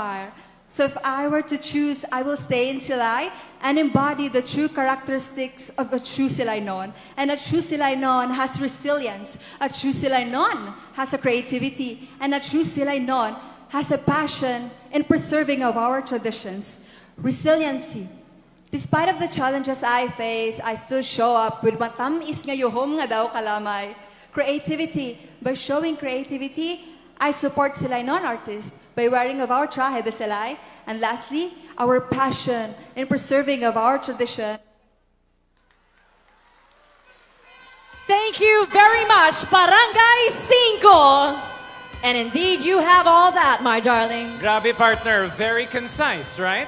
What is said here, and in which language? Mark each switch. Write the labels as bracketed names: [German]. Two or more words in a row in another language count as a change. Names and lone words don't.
[English] So if I were to choose, I will stay in Silay and embody the true characteristics of a true Silay Non. And a true Silay Non has resilience, a true Silay Non has a creativity, and a true Silay Non has a passion in preserving of our traditions. Resiliency. Despite of the challenges I face, I still show up with [Hiligaynon] matamis nga yuhom nga daw kalamay. [English] Creativity. By showing creativity, I support Silay Non artists by wearing of our traje de Silay. And lastly, our passion in preserving of our tradition. Thank you very much, Barangay 5. And indeed, you have all that, my darling. Grabe, partner. Very concise, right?